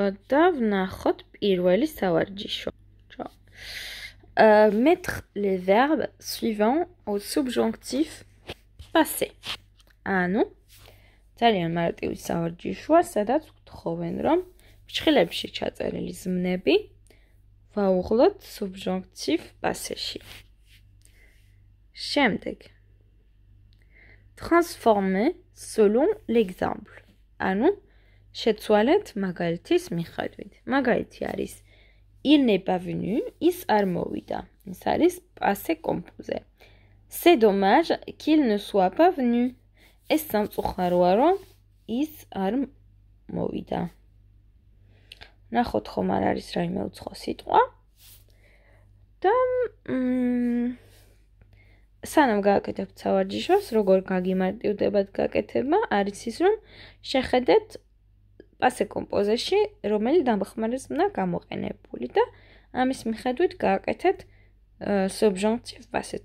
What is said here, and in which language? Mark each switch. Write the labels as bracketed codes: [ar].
[ka] და ვნახოთ პირველი სავარჯიშო. [fr] Mettre les verbes suivants au subjonctif passé. [ka] ანუ ძალიან მარტივი სავარჯიშოა, სადაც გთხოვენ, რომ ფრჩხილებში ჩაწერილი ზმნები ვაუღლოთ subjonctif passé-ში. შემდეგ. [fr] Transformer selon l'exemple. [ka] ანუ შეცვალეთ მაგალითის მიხედვით. მაგალითი არის [fr] Il n'est pas venu, [ka] ის არ მოვიდა. ის არის passé composé. [fr] C'est dommage qu'il ne soit pas venu. [ka] ეს სამწუხაროა, რომ ის არ მოვიდა. ნახოთ ხომ არ არის რაიმე უცხო სიტყვა. და სანამ გააკეთებთ სავარჯიშოს, როგორ გაგიმარტივდებათ გაკეთება, არის ის, რომ შეხედეთ passé composé-ში, რომელი დამხმარე ზმნა გამოყენებული და ამის მიხედვით გააკეთეთ subjonctif passé.